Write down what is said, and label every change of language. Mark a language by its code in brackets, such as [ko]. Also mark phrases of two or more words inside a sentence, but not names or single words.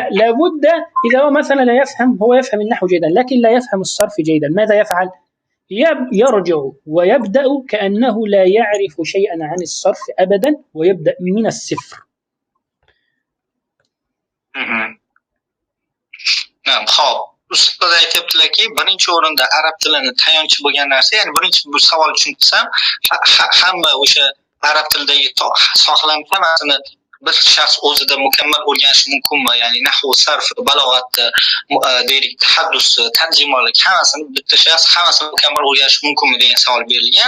[ar] لا، لابد إذا هو مثلا لا يفهم، هو يفهم النحو جيدا لكن لا يفهم الصرف جيدا، ماذا يفعل؟ يرجع ويبدأ كأنه لا يعرف شيئا عن الصرف أبدا، ويبدأ من الصفر. نعم. [uz] xo'p, ustoz aytyaptilarki, birinchi o'rinda arab tilini tayanchi bo'lgan narsa, ya'ni birinchi bu savol tushunsam, hamma o'sha arab tilidagi sohalarni hammasini bir shaxs o'zida mukammal o'rganishi mumkinmi? Ya'ni nahvu, sarf, balog'atni, deylik, tahaddus, tarjimonlik hammasini bitta shaxs hammasini mukammal o'rganishi mumkinmi degan savol berilgan.